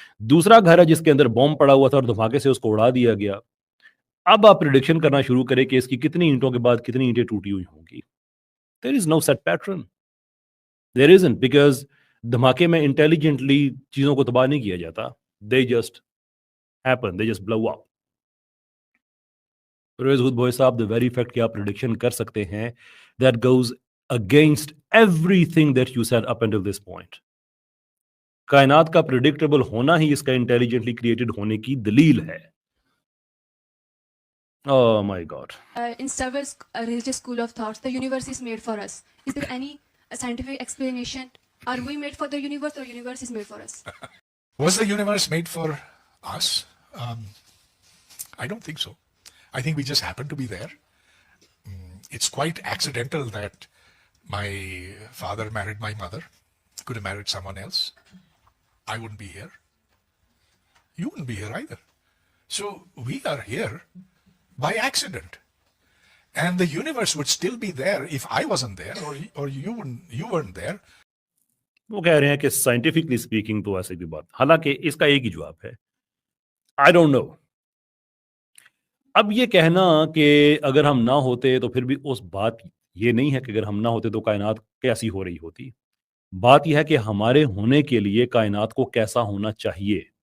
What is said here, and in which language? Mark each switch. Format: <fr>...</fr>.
<ur>دوسرا گھر ہے جس کے اندر بم پڑا ہوا تھا اور دھماکے سے اس کو اڑا دیا گیا. اب آپ پریڈکشن کرنا شروع کریں کہ اس کی کتنی اینٹوں کے بعد کتنی اینٹیں ٹوٹی ہوئی ہوں گی.</ur> <en>there is no set pattern, there isn't, because</en> <ur>دھماکے میں انٹیلیجنٹلی چیزوں کو تباہ نہیں کیا جاتا.</ur> <en>They just happen, they just below اپ. پرویز خود بھوئی صاحب، the very fact</en> <ur>کہ آپ پریڈکشن کر سکتے ہیں</ur> <en>that goes against everything that you said up until this point.</en> <ur>کائنات کا پریڈکٹیبل ہونا ہی اس کا انٹیلیجنٹلی کریٹڈ ہونے کی دلیل ہے.</ur> <en>Oh my God. In several religious school of thoughts, the universe is made for us. Is there any scientific explanation? Are we made for the universe or universe is made for us? Was the universe made for us? I don't think so. I think we just happen to be there. It's quite accidental that my father married my mother, could have married someone else, I wouldn't be here. You wouldn't be here either. So we are here by accident. And the universe would still be there if I wasn't there, or you weren't there.</en> <ur>وہ کہہ رہے ہیں کہ scientifically speaking تو ایسی بھی بات, حالانکہ اس کا ایک ہی جواب ہے,</ur> <en>I don't know.</en> <ur>اب یہ کہنا کہ اگر ہم نہ ہوتے تو پھر بھی اس بات یہ نہیں ہے کہ اگر ہم نہ ہوتے تو کائنات کیسی ہو رہی ہوتی. بات یہ ہے کہ ہمارے ہونے کے لیے کائنات کو کیسا ہونا چاہیے.</ur>